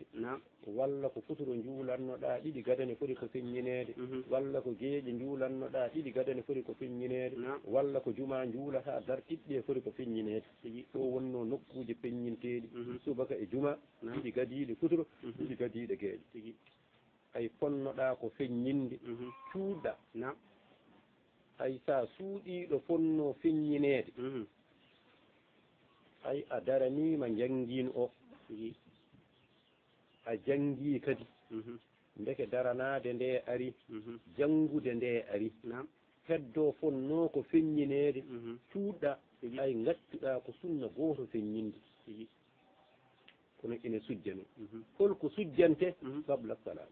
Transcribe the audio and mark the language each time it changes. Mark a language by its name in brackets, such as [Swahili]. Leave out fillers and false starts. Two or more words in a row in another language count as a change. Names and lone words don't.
[Fula] walla ko futuro juulannoɗa ɗiɗi gadane foti ko feññinede walla ko geeƴe juulannoɗa ɗiɗi gadane foti ko feññinede walla ko juma juulata dar ɗiɗɗe foti ko feññinede ɗo wonno nokkuji feññinteɗi subaka e juma ɗiɗi gadiɗe futuro ɗiɗi gadiɗe geeƴe ay fonnoɗa ko feññinde cuuɗɗa ay sa suuɗiɗo fonno feññinede ay a daranima janngin o a jangi kadi ndeke daranade nde ari janngude nde ari heddo fonno ko feññinede cuuɗɗa ay gaccuɗa ko sunna gooto feññinde kono ene sujjane holko sujjante [Arabic] قبل سلام